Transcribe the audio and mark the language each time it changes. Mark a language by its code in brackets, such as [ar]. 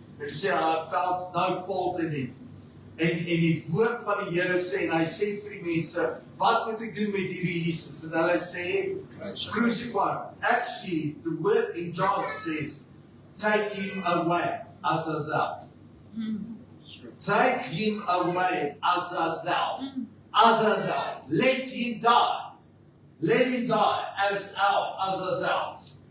[af] En hy sê, [en] I felt no fault in him. [af] En die woord van die Here sê, en hy sê vir die mense, wat moet ek doen met hierdie Jesus? En hulle sê, [en] crucify him. Actually, the word in John says, take him away, Azazel. Take him away, Azazel. Azazel. Let him die. Let him die as our Azazel.